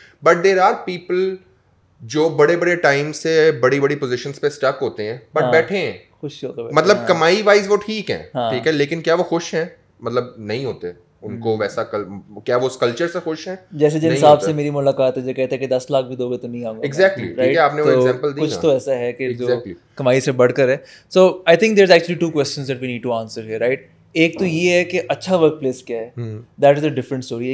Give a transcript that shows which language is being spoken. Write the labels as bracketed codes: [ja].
[ur] But there are people جو بڑے بڑے ٹائم سے بڑی بڑی پوزیشنس پہ اسٹک ہوتے ہیں بٹ بیٹھے ہیں, خوش ہوتے ہیں, مطلب کمائی وائز وہ ٹھیک ہیں, ٹھیک ہے, لیکن کیا وہ خوش ہیں؟ مطلب نہیں ہوتے. ان کو ویسا کیا وہ اس کلچر سے خوش ہیں؟ جیسے جن صاحب سے میری ملاقات ہے جو کہتے ہیں کہ 10 لاکھ بھی دو گے تو نہیں آؤں گا. ایگزیکٹلی, ٹھیک ہے, آپ نے وہ ایگزامپل دی. کچھ تو ایسا ہے کہ جو کمائی سے بڑھ کر ہے. [en] So I think there is actually 2 questions that we need to answer here, right? [ur] ایک تو یہ ہے کہ اچھا ورک پلیس کیا ہے, [en] That is a different story.